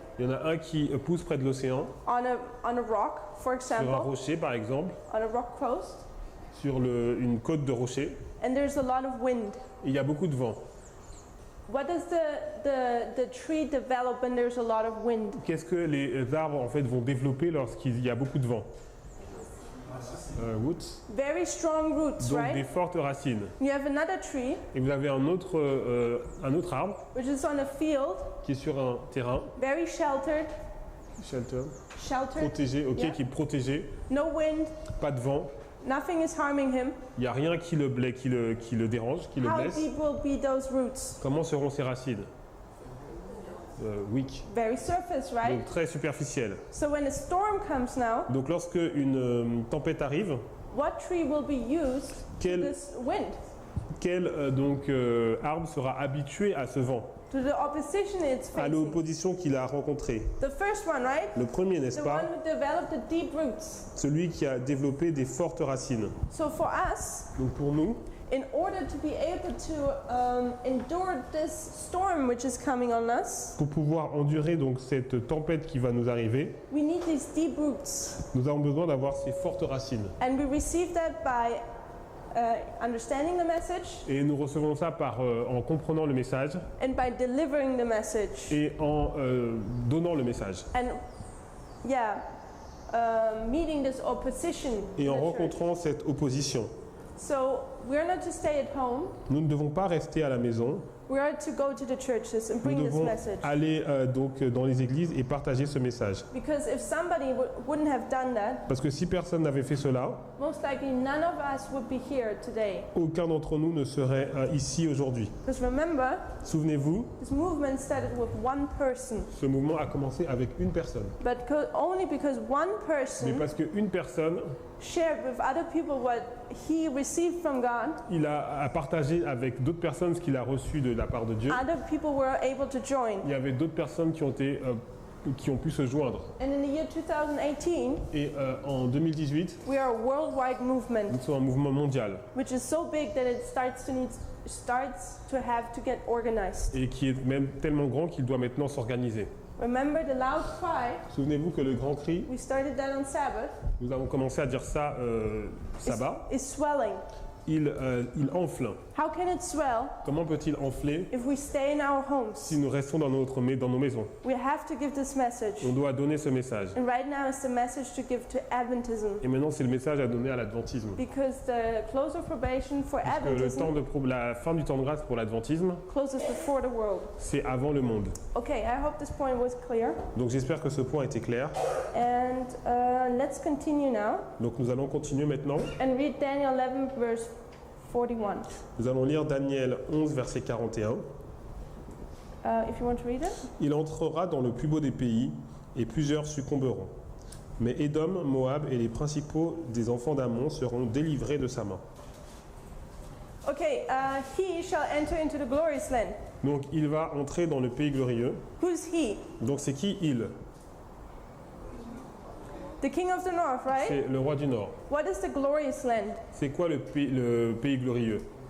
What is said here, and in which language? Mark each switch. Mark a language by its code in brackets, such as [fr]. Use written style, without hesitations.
[fr] Il y en a un qui pousse près de l'océan, [en] on a rock, for [fr] sur un [en] example, [fr] rocher par exemple, [en] on a rock coast, [fr] sur une côte de rocher, [en] and there's a lot of wind. [fr] et il y a beaucoup de vent. [en] What does the tree develop when there's a lot of wind? [fr] Qu'est-ce que les arbres en fait vont développer lorsqu'il y a beaucoup de vent? [en] Roots. Very strong roots, [fr] Donc des [en] right? [fr] fortes racines. [en] You have another tree, [fr] Et vous avez un autre arbre [en] which is on a field, [fr] qui est sur un terrain, [en] very sheltered, shelter, sheltered, [fr] protégé, ok, [en] Yeah. [fr] qui est protégé, [en] no wind, [fr] pas de vent, [en] nothing is harming him. [fr] il n'y a rien qui le dérange, qui le [en] How [fr] blesse. [en] deep will be those roots? [fr] Comment seront ses racines? [en] Weak, Very surface, right? [fr] donc très superficielles. [en] So when a storm comes now, [fr] Donc lorsque une tempête arrive, [en] what tree will be used to [fr] quel, [en] this wind? [fr] quel arbre sera habitué à ce vent, [en] To the opposition it's [fr] à [en] facing. [fr] l'opposition qu'il a rencontrée? [en] The first one, right? [fr] Le premier, n'est-ce [en] The [fr] pas? [en] one who developed the deep roots. [fr] Celui qui a développé des fortes racines. [en] So for us, [fr] Donc pour nous, [en] in order to be able to endure this storm which is coming on us, [fr] pour pouvoir endurer donc cette tempête qui va nous arriver, [en] we need these deep roots. [fr] nous avons besoin d'avoir ces fortes racines. [en] And we receive that by understanding the message [fr] Et nous recevons ça en comprenant le message [en] and by delivering the message. [fr] et en donnant le message. [en] And yeah, meeting this opposition. [fr] Et en [en] in the church. [fr] rencontrant cette opposition. [en] So we're not to stay at home. [fr] Nous ne devons pas rester à la maison, [en] We are to go to the churches and [fr] nous [en] bring this [fr] devons [en] message. [fr] aller donc dans les églises et partager ce message. [en] Because if somebody wouldn't have done that, [fr] Parce que si personne n'avait fait cela, [en] most likely none of us would be here today. [fr] aucun d'entre nous ne serait ici aujourd'hui. [en] Because remember, [fr] Souvenez-vous, [en] this movement started with one person. [fr] ce mouvement a commencé avec une personne. [en] But only because one [fr] Mais [en] person [fr] parce qu'une personne, [en] shared with other people what he received from God, [fr] il a partagé avec d'autres personnes ce qu'il a reçu de la part de Dieu. [en] other people were able to join. [fr] Il y avait d'autres personnes qui ont pu se joindre. [en] And in the year 2018, [fr] Et en 2018, [en] we are a worldwide movement, [fr] nous sommes un mouvement mondial [en] which is so big that it starts to have to get organized. [fr] et qui est même tellement grand qu'il doit maintenant s'organiser. [en] Remember the loud cry? [fr] Souvenez-vous que le grand cri, [en] We started that on Sabbath. [fr] nous avons commencé à dire ça sabbat, [en] Is swelling. [fr] il enfle. [en] How can it swell [fr] Comment peut-il enfler [en] if we stay in our homes? [fr] si nous restons dans nos maisons? [en] We have to give this message. [fr] On doit donner ce message. [en] And right now is the message to give to Adventism. [fr] Et maintenant, c'est le message à donner à l'adventisme. [en] Because the close of probation for [fr] Parce que [en] Adventism [fr] la fin du temps de grâce pour l'adventisme, [en] closes before the world. [fr] c'est avant le monde. [en] Okay, I hope this point was clear. [fr] Donc j'espère que ce point était clair. [en] And let's continue now [fr] Donc nous allons continuer maintenant. [en] and read Daniel 11, verse 41. [fr] Nous allons lire Daniel 11, verset 41. [en] If you want to read it. [fr] Il entrera dans le plus beau des pays, et plusieurs succomberont. Mais Édom, Moab et les principaux des enfants d'Ammon seront délivrés de sa main. [en] Okay, he shall enter into the glorious land. [fr] Donc il va entrer dans le pays glorieux. [en] Who's he? [fr] Donc c'est qui il? [en] The king of the north, right? [fr] C'est le roi du Nord. [en] What is the glorious land? [fr] C'est quoi le pays glorieux?